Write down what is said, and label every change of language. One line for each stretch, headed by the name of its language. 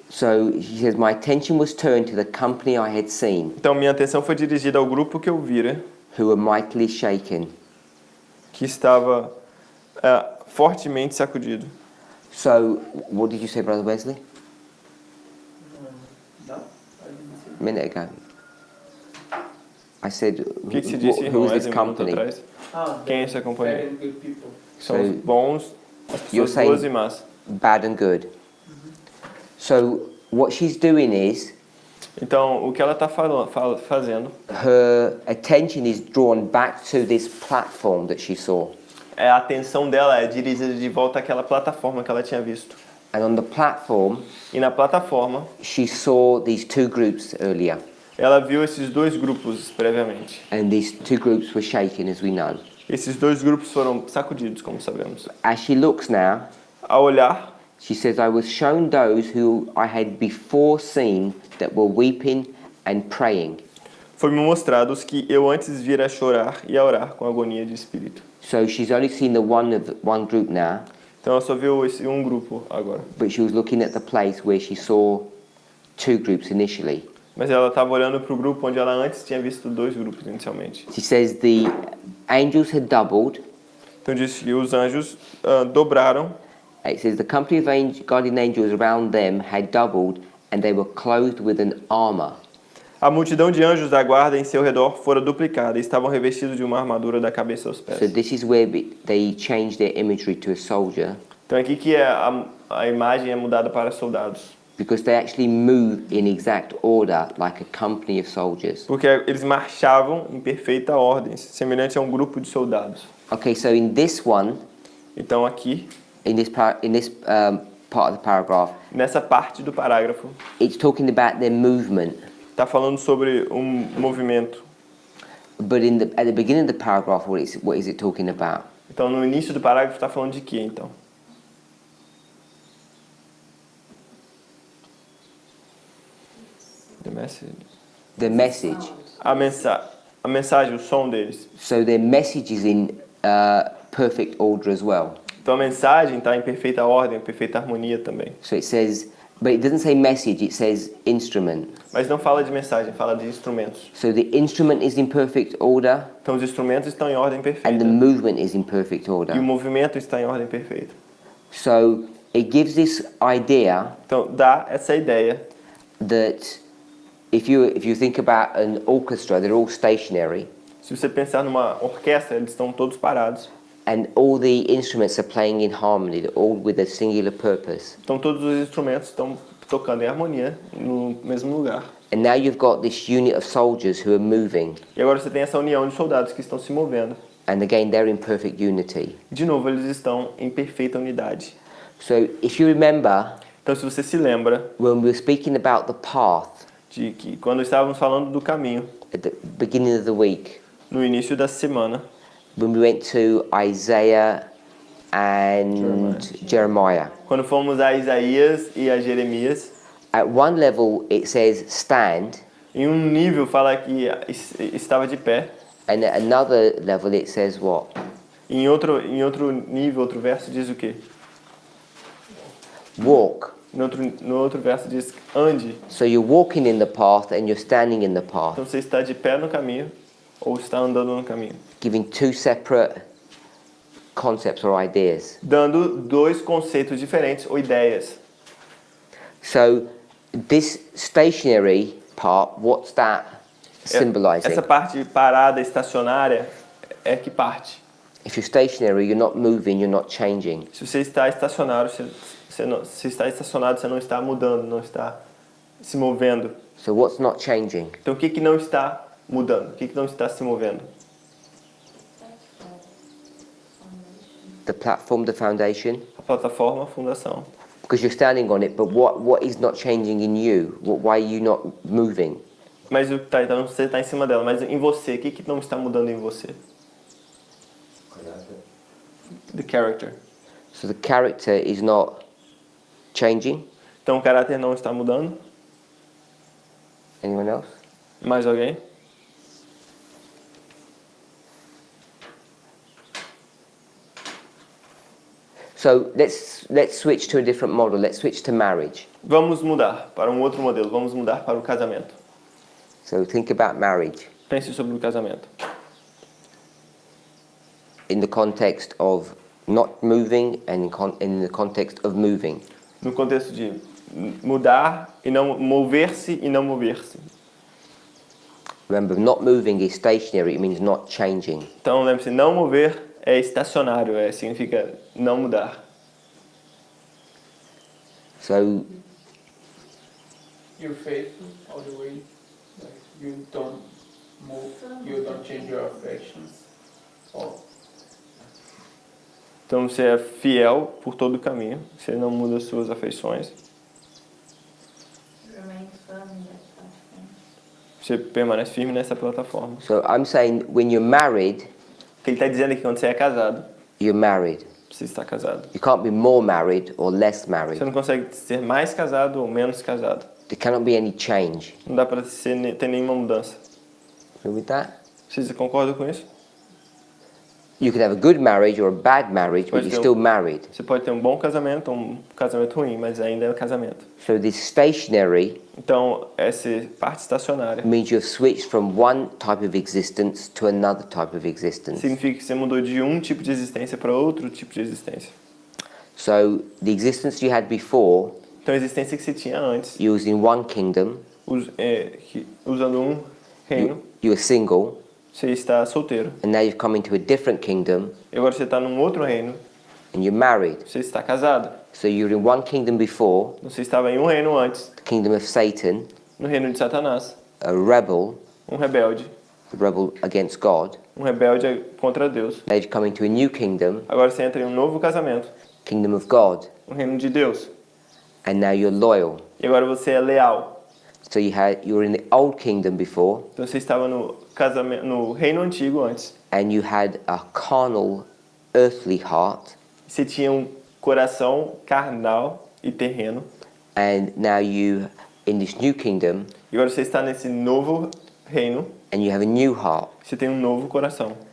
English: So she says, my attention was turned to the company I had seen,
Portuguese: Então minha atenção foi dirigida ao grupo que eu vira,
English: who were mightily shaken.
Portuguese: que estava fortemente sacudido.
English: So, what did you say, Brother Wesley? No, I didn't see. A minute ago. I said,
Portuguese: O que você disse,
English: who
Portuguese: irmão
English: is this
Portuguese: Wesley, um minuto
English: company?
Portuguese: atrás? Quem é essa companhia?
English: Very good people.
Portuguese: São os
English: So,
Portuguese: bons, as
English: you're
Portuguese: pessoas
English: saying-
Portuguese: boas e más.
English: Bad and good. So, what she's doing is,
Portuguese: Então, o que ela está fazendo
English: her attention is drawn back to this platform that she saw.
Portuguese: a atenção dela é dirigida de volta àquela plataforma que ela tinha visto.
English: And on the platform,
Portuguese: E na plataforma,
English: she saw these two groups earlier.
Portuguese: ela viu esses dois grupos previamente.
English: And these two groups were shaken, as we know.
Portuguese: Esses dois grupos foram sacudidos, como sabemos.
English: As she looks now,
Portuguese: Ao olhar,
English: she says, I was shown those who I had before seen that were weeping and praying.
Portuguese: foi-me mostrado os que eu antes vira a chorar e a orar com agonia de espírito.
English: So she's only seen the one group now,
Portuguese: Então ela só viu esse um grupo agora.
English: but she was looking at the place where she saw two groups initially.
Portuguese: Mas ela estava olhando para o grupo onde ela antes tinha visto dois grupos inicialmente.
English: She says the angels had doubled.
Portuguese: Então diz que os anjos dobraram.
English: It says the company of guardian angels around them had doubled and they were clothed with an armor.
Portuguese: A multidão de anjos da guarda em seu redor fora duplicada e estavam revestidos de uma armadura da cabeça aos pés.
English: So this is where they changed their imagery to a soldier,
Portuguese: Então aqui que a imagem é mudada para soldados.
English: because they actually move in exact order like a company of soldiers.
Portuguese: Porque eles marchavam em perfeita ordem, semelhante a um grupo de soldados.
English: Okay, so in this one,
Portuguese: Então aqui,
English: in this part of the paragraph,
Portuguese: nessa parte do parágrafo,
English: it's talking about their movement.
Portuguese: está falando sobre um movimento.
English: But at the beginning of the paragraph, what is it talking about?
Portuguese: Então no início do parágrafo está falando de quê, então?
English: The message. The message.
Portuguese: A mensagem, o som deles.
English: So their message is in perfect order as well.
Portuguese: Então a mensagem está em perfeita ordem, em perfeita harmonia também.
English: So it says, but it doesn't say message, it says instrument.
Portuguese: Mas não fala de mensagem, fala de instrumentos.
English: So the instrument is in perfect order
Portuguese: Então os instrumentos estão em ordem
English: and the
Portuguese: perfeita.
English: movement is in perfect
Portuguese: E o
English: order.
Portuguese: movimento está em ordem perfeita.
English: So it gives this idea
Portuguese: Então dá essa ideia
English: that if you think about an orchestra, they're all stationary
Portuguese: Se você pensar numa orquestra, eles estão todos parados.
English: and all the instruments are playing in harmony, they're all with a singular purpose.
Portuguese: Então todos os instrumentos estão tocando em harmonia no mesmo lugar.
English: And now you've got this unit of soldiers who are moving,
Portuguese: E agora você tem essa união de soldados que estão se movendo.
English: and again they're in perfect unity.
Portuguese: De novo, eles estão em perfeita unidade.
English: So if you remember,
Portuguese: Então se você se lembra
English: when we were speaking about the path
Portuguese: de que quando estávamos falando do caminho,
English: at the beginning of the week,
Portuguese: no início da semana,
English: when we went to Isaiah and Jeremiah,
Portuguese: quando fomos a Isaías e a Jeremias,
English: at one level it says stand,
Portuguese: em um nível fala que estava de pé,
English: and at another level it says what?
Portuguese: em outro nível, outro verso diz o quê?
English: Walk.
Portuguese: No outro verso diz ande.
English: So you're walking in the path and you're standing in the path,
Portuguese: Então você está de pé no caminho ou está andando no caminho,
English: giving two separate concepts or ideas.
Portuguese: dando dois conceitos diferentes ou ideias.
English: So this stationary part, what's that symbolizing?
Portuguese: Essa parte parada, estacionária, é que parte.
English: If you're stationary, you're not moving, you're not changing.
Portuguese: Se você está estacionário, se está estacionado, você não está mudando, não está se movendo.
English: So what's not changing?
Portuguese: Então o que não está mudando? O que não está se movendo?
English: The platform, the foundation?
Portuguese: A plataforma, a fundação.
English: Because you're standing on it, but what is not changing in you? Why are you not moving?
Portuguese: Mas então você está em cima dela, mas em você, o que não está mudando em você?
English: The character. So the character is not changing?
Portuguese: Então o caráter não está mudando?
English: Anyone else?
Portuguese: Mais alguém?
English: So let's switch to a different model. Let's switch to marriage.
Portuguese: Vamos mudar para um outro modelo. Vamos mudar para o casamento.
English: So think about marriage
Portuguese: Pense sobre o casamento.
English: in the context of not moving and in the context of moving.
Portuguese: No contexto de mudar e não mover-se e não mover-se.
English: Remember, not moving is stationary, it means not changing.
Portuguese: Então lembre-se, não mover é estacionário, significa não mudar.
English: So You're faithful all the way. Like you don't move, you don't change your affections. Or
Portuguese: Então você é fiel por todo o caminho, você não muda as suas afeições,
English: Remain firm in that platform.
Portuguese: você permanece firme nessa plataforma.
English: So I'm saying when you're married,
Portuguese: O que ele está dizendo é que quando você é casado,
English: you're married.
Portuguese: você está casado.
English: You can't be more married or less
Portuguese: Você
English: married.
Portuguese: não consegue ser mais casado ou menos casado.
English: There cannot be any change.
Portuguese: Não dá para ter nenhuma mudança.
English: Agree with that?
Portuguese: Vocês concordam com isso?
English: You can have a good marriage or a bad marriage, but
Portuguese: Pode
English: you're
Portuguese: ter
English: still married.
Portuguese: Você pode ter um bom casamento ou um casamento ruim, mas ainda é um casamento.
English: So this stationary
Portuguese: Então, essa parte estacionária
English: means you've switched from one type of existence to another type of existence.
Portuguese: significa que você mudou de um tipo de existência para outro tipo de existência.
English: So the existence you had before,
Portuguese: Então, a existência que você tinha antes,
English: you was in one kingdom,
Portuguese: usando um reino,
English: you were single,
Portuguese: você está solteiro.
English: and now you've come into a different kingdom
Portuguese: E agora você está num outro reino,
English: and you're married.
Portuguese: você está casado.
English: So you were in one kingdom before,
Portuguese: Você estava em um reino antes,
English: the kingdom of Satan,
Portuguese: no reino de Satanás,
English: a rebel,
Portuguese: um rebelde
English: against God.
Portuguese: um rebelde contra Deus.
English: Now you've come into a new kingdom,
Portuguese: Agora você entra em um novo casamento,
English: kingdom of God,
Portuguese: um reino de Deus.
English: and now you're loyal.
Portuguese: E agora você é leal.
English: So you were in the old kingdom before,
Portuguese: Então você estava no casamento, no reino antigo antes.
English: and you had a carnal, earthly heart,
Portuguese: Você tinha um coração carnal e terreno.
English: and now you, in this new kingdom,
Portuguese: E agora você está nesse novo reino.
English: and you have a new heart.
Portuguese: Você tem um novo coração.